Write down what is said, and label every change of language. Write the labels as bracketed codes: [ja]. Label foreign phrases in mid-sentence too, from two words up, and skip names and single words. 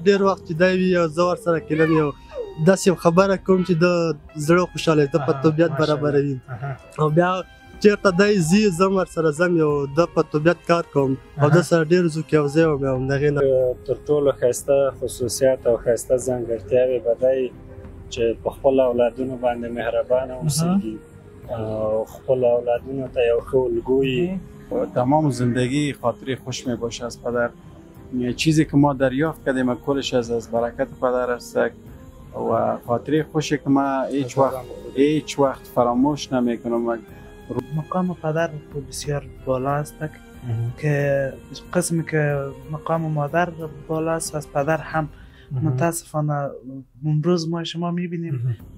[ps] ډېر وخت چې دی وي او زه ورسره کېنم یو داسې خبره کوم چې د زړه خوشحالی د په طبیعت برابروي او بیا چېرته دی ځي زه هم ورسره ځم یو د په طبیعت کار کوم او د سره ډېر زوک یو ځای وم د هغې نه تر ټولو ښایسته خصوصیات او ښایسته ځانګړتیاوې به دی چې په خپلو اولادونو باندې مهربانه اوسیږي او خپل اولادونو ته یو ښه الگویی. [fa] تمام زندگی خاطره خوش می باشه از پدر. چیزی که ما دریافت کردیم کلش از برکت پدر است و خاطره خوشی که ما هیچ وقت فراموش نمیکنم. مقام پدر بسیار بالا است که قسمی که مقام مادر بالا است از پدر هم متاسفانه امروز ما شما میبینیم.